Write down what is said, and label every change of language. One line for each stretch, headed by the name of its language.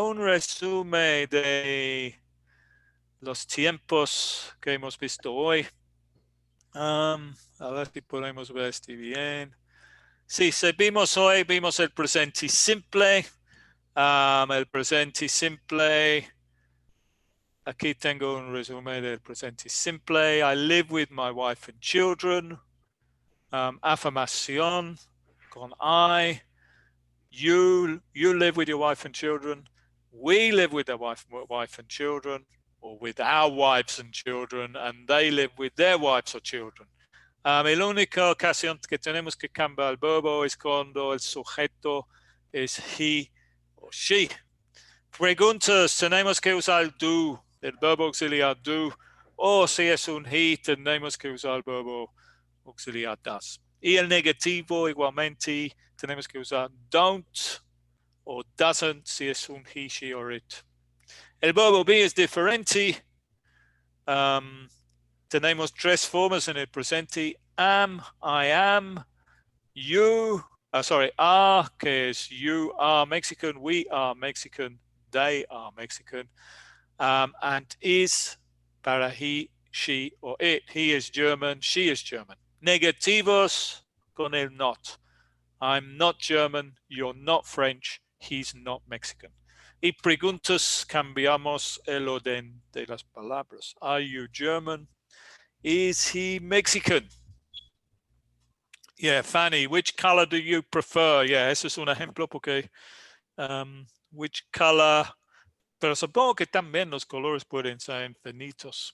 Spanish: Un resumen de los tiempos que hemos visto hoy. A ver si podemos ver este bien. Sí, vimos hoy, vimos el presente simple. El presente simple. Aquí tengo un resumen del presente simple.
English: I live with my wife and children.
Spanish: Afirmación con I.
English: You live with your wife and children. We live with our wife and children, or with our wives and children, and they live with their wives or children.
Spanish: La única ocasión que tenemos que cambiar el verbo es cuando el sujeto es he o she. Preguntas, tenemos que usar do, el verbo auxiliar do, o si es un he, tenemos que usar el verbo auxiliar das. Y el negativo igualmente tenemos que usar don't o doesn't si es un
English: he, she or it.
Spanish: El verbo be es diferente. Tenemos tres formas en el presente.
English: Am, I am, you, are,
Spanish: que es
English: you are Mexican, we are Mexican, they are Mexican. And is
Spanish: para
English: he, she or it. He is German, she is German.
Spanish: Negativos con el not.
English: I'm not German, you're not French, he's not Mexican.
Spanish: Y preguntas, cambiamos el orden de las palabras.
English: Are you German? Is he Mexican? Yeah, Fanny, which color do you prefer?
Spanish: Yeah, ese es un ejemplo porque
English: which color,
Spanish: pero supongo que también los colores pueden ser infinitos.